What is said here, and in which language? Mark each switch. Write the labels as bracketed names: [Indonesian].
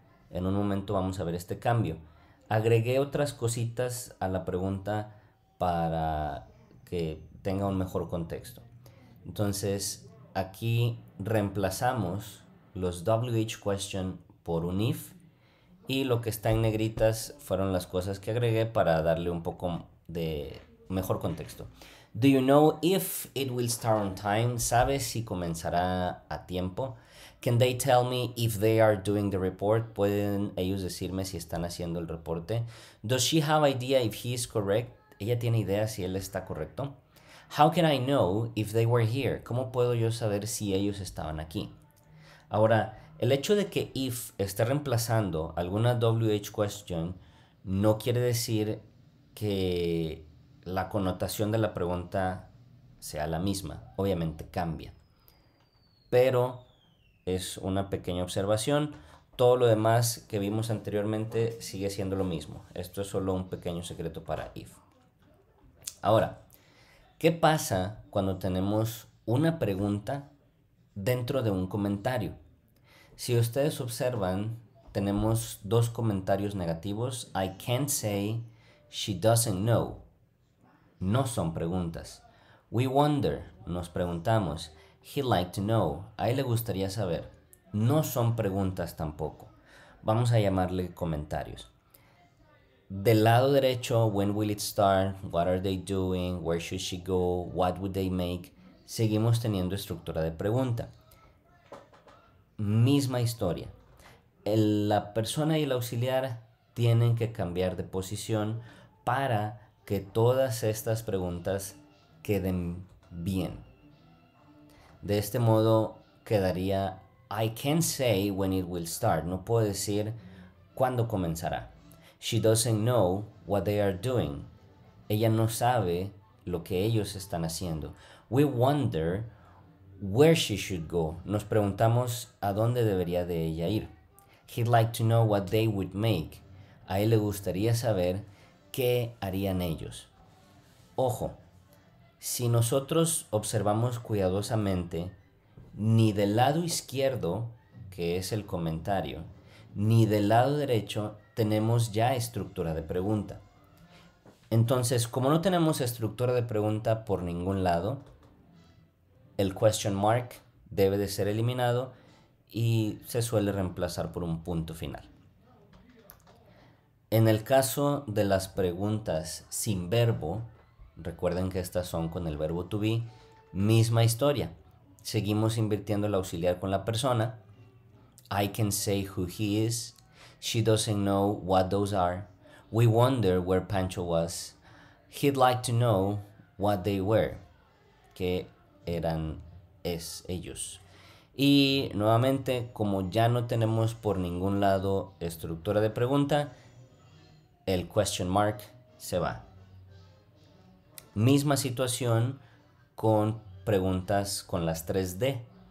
[Spanish] En un momento vamos a ver este cambio. Agregué otras cositas a la pregunta para que tenga un mejor contexto. Entonces, aquí reemplazamos los WH question por un if, y lo que está en negritas fueron las cosas que agregué para darle un poco de mejor contexto. [English] Do you know if it will start on time? [Spanish] ¿Sabes si comenzará a tiempo? [English] Can they tell me if they are doing the report? [Spanish] ¿Pueden ellos decirme si están haciendo el reporte? [English] Does she have idea if he is correct? [Spanish] ¿Ella tiene idea si él está correcto? [English] How can I know if they were here? [Spanish] ¿Cómo puedo yo saber si ellos estaban aquí? Ahora, el hecho de que if esté reemplazando alguna WH question no quiere decir que la connotación de la pregunta sea la misma. Obviamente cambia. Pero es una pequeña observación. Todo lo demás que vimos anteriormente sigue siendo lo mismo. Esto es solo un pequeño secreto para if. Ahora, ¿qué pasa cuando tenemos una pregunta dentro de un comentario? Si ustedes observan, tenemos dos comentarios negativos. [English] I can't say, she doesn't know. [Spanish] No son preguntas. [English] We wonder, [Spanish] nos preguntamos. [English] He'd like to know, [Spanish] a él le gustaría saber. No son preguntas tampoco. Vamos a llamarle comentarios. Del lado derecho, [English] when will it start? What are they doing? Where should she go? What would they make? [Spanish] Seguimos teniendo estructura de pregunta. Misma historia. La persona y el auxiliar tienen que cambiar de posición para que todas estas preguntas queden bien. De este modo quedaría [English] I can't say when it will start. [Spanish] No puedo decir cuándo comenzará. [English] She doesn't know what they are doing. [Spanish] Ella no sabe lo que ellos están haciendo. [English] We wonder where she should go. [Spanish] Nos preguntamos a dónde debería de ella ir. [English] He'd like to know what they would make. [Spanish] A él le gustaría saber qué harían ellos. Ojo, si nosotros observamos cuidadosamente, ni del lado izquierdo, que es el comentario, ni del lado derecho tenemos ya estructura de pregunta. Entonces, como no tenemos estructura de pregunta por ningún lado, el question mark debe de ser eliminado y se suele reemplazar por un punto final. En el caso de las preguntas sin verbo, recuerden que estas son con el verbo to be, Misma historia. Seguimos invirtiendo el auxiliar con la persona. [English] I can say who he is. She doesn't know what those are. We wonder where Pancho was. He'd like to know what they were. [Spanish] Que eran ellos. Y nuevamente, como ya no tenemos por ningún lado estructura de pregunta, el question mark se va. Misma situación con preguntas con las 3D.